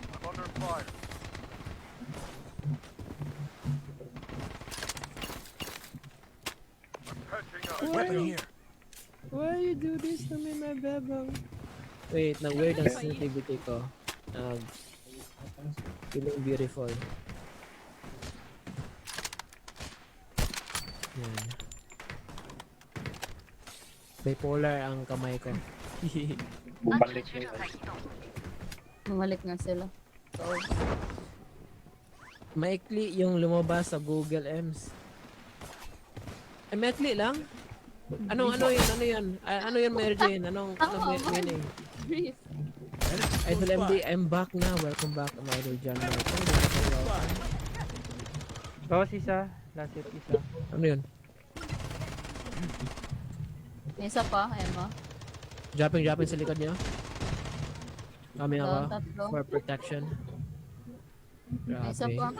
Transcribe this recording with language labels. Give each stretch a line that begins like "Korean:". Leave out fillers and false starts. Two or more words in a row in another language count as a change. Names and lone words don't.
English: Why you do this to me, my bebang?
Filipino: Wait, weird ang sensitivity ko.
English: Feeling beautiful.
Filipino: Yan. Bipolar ang kamay ko.
Chinese: 安全
Filipino: Bumalik
Chinese: 区
Filipino: na
Chinese: 正在
Filipino: yun.
Chinese: 移动，
Filipino: Bumalik nga sila. So, Maikli yung lumabas sa Google Ems. Ay, maikli lang? Ano yun? Ano yun, Mary Jane? Anong meaning? brief. Idol MD,
English: I'm back na. Welcome back, my idol John Martin.
Filipino: Bawas isa. Last hit isa. Ano yun? May isa pa, Emma. Dropping sa likod niya. Kami ako. Tatlo.
English: For protection.
Filipino: May isa pa.